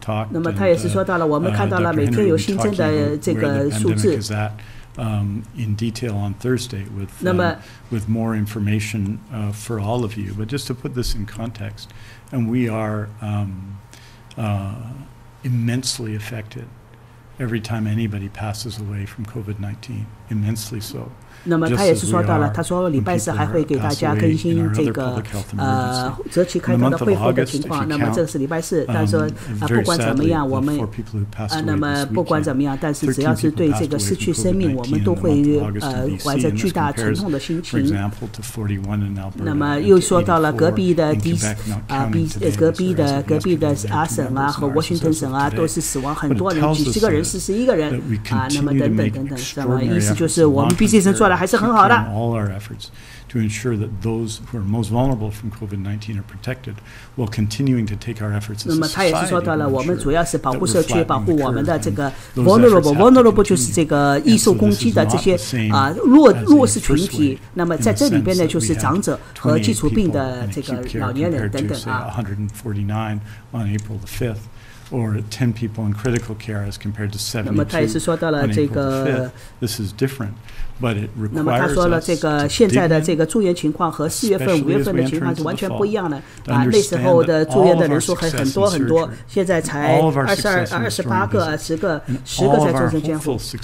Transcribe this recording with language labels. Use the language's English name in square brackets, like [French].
[Chinese] 那么他也是说到了，我们看到了每天有新增的这个数字。 [English] In detail on Thursday with more information for all of you. But just to put this in context, and we are immensely affected every time anybody passes away from COVID-19, immensely so. [Chinese] 那么他也是说到了，他说礼拜四还会给大家更新这个择期开放的恢复的情况。那么这个是礼拜四，但是说不管怎么样，我们那么不管怎么样，但是只要是对这个失去生命，我们都会怀着巨大沉痛的心情。那么又说到了隔壁的隔壁的阿省和沃辛顿省都是死亡很多人，几十个人，41个人那么等等，那么意思就是我们 BC 省做的还是很好的。 [English] To ensure that those who are most vulnerable from COVID-19 are protected, while continuing to take our efforts as a society. [Chinese] 那么他也是说到了，我们主要是保护社区，保护我们的这个 vulnerable 就是这个易受攻击的这些弱势群体。那么在这里边呢，就是长者和基础病的这个老年人等等 [English] 149 on April the 5th. Or 10 people in critical care as compared to 72 on April the 5th. This is different, but it requires us. [Chinese] 那么他说了，这个现在的这个住院情况和4月份、5月份的情况是完全不一样的那时候的住院的人数很多，现在才28个、10个在重症监护。